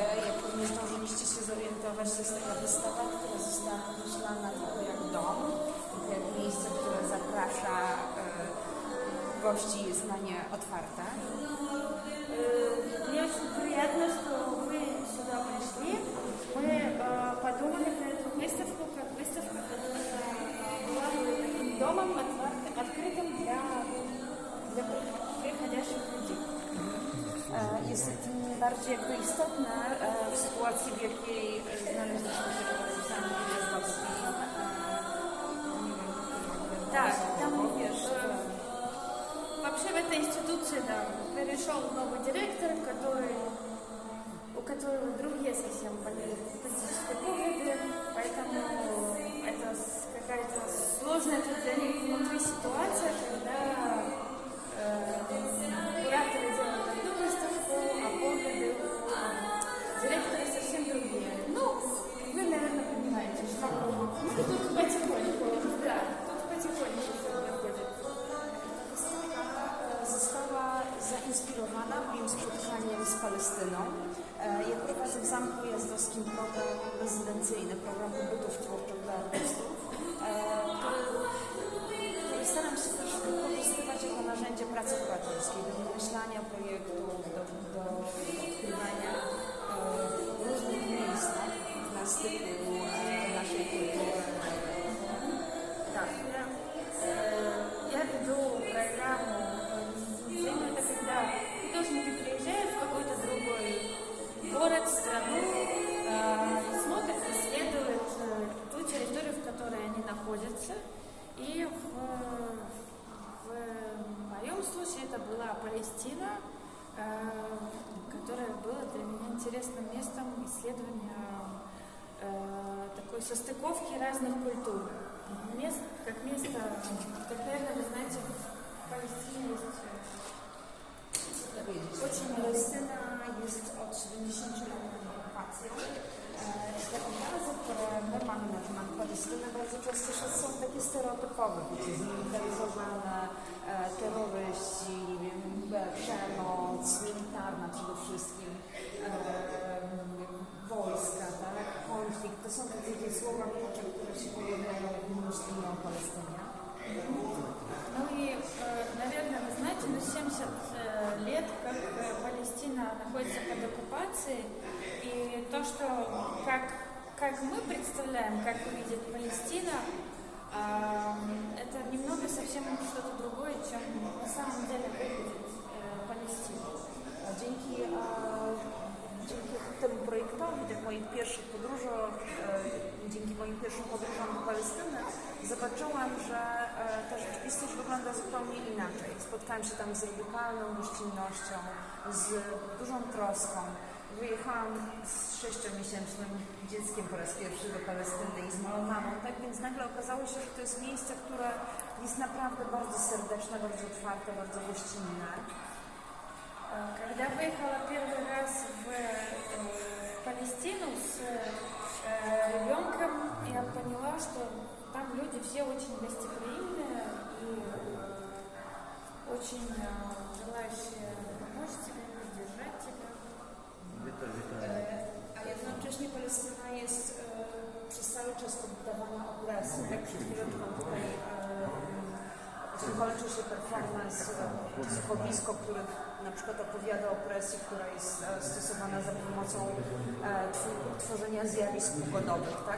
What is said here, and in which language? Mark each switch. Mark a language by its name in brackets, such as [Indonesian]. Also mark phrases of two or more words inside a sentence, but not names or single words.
[Polish] Jak pewnie zdążyliście się zorientować, to jest taka wystawa, która została pomyślana trochę jak dom, trochę jak miejsce, które zaprasza gości, jest na nie otwarte. [Russian] Мне очень приятно, что вы сюда пришли. Мы подумали на эту выставку как выставка, которая была бы таким домом, открытым для приходящих людей. [Polish] Jest tym bardziej jakby istotne w sytuacji, w jakiej znaleźliśmy się z Aleksander Gwiazdowski. [Russian] Так, там, вообще в этой институции, да, перешел новый директор, у которого другие совсем политические погляды, поэтому это какая-то сложная для них внутри ситуация, когда кураторы делают одну выставку, а погляды директора совсем другие. Ну, вы, наверное, понимаете, что тут потихоньку, да, тут потихоньку все проходит. [Polish] Została zainspirowana moim spotkaniem z Palestyną. Ja prowadzę w Zamku Jazdowskim program rezydencyjny, program pobytów twórczych dla artystów, który staram się też wykorzystywać jako narzędzie pracy kuratorskiej, do wymyślania projektów, do odkrywania różnych miejsc na styku naszej kultury. [Russian] Так, я веду программу «Резиденция». Это когда художники приезжают в какой-то другой город, страну, смотрят, исследуют ту территорию, в которой они находятся. И в моем случае это была Палестина, которая была для меня интересным местом исследования такой состыковки разных культур. Место, как, наверное, вы знаете, в Палестине есть [Polish] Очень Palestyna jest od 70 lat okupacją. Te obrazy, które my mamy na temat Palestyny, bardzo często są takie stereotypowe, wiecie, zmilitaryzowane, terroryści, nie wiem, przemoc, militarna przede wszystkim, wojska, tak, konflikt. To są takie słowa klucze, które się pojawiają, jak myślimy o Palestynie. [Russian] Ну и, наверное, вы знаете, 70 лет, как Палестина находится под оккупацией, и то, что как мы представляем, как увидит Палестина, это немного совсем что-то другое, чем на самом деле выглядит Палестина. [Polish] Dzięki temu projektowi, dzięki moim pierwszym podróżom do Palestyny, zobaczyłam, że ta rzeczywistość wygląda zupełnie inaczej. Spotkałam się tam z radykalną gościnnością, z dużą troską. Wyjechałam z 6-miesięcznym dzieckiem po raz pierwszy do Palestyny i z moją mamą, tak więc nagle okazało się, że to jest miejsce, które jest naprawdę bardzo serdeczne, bardzo otwarte, bardzo gościnne. [Russian] Когда выехала первый раз в Палестину с ребенком, я поняла, что там люди все очень гостеприимные и очень желающие помочь тебе, поддержать тебя. [Polish] A jednocześnie Palestyna jest przez cały czas poddawana opresji. Tak przed chwileczką tutaj kończy się performance słuchowisko, które na przykład opowiada o opresji, która jest stosowana za pomocą tworzenia zjawisk pogodowych, tak?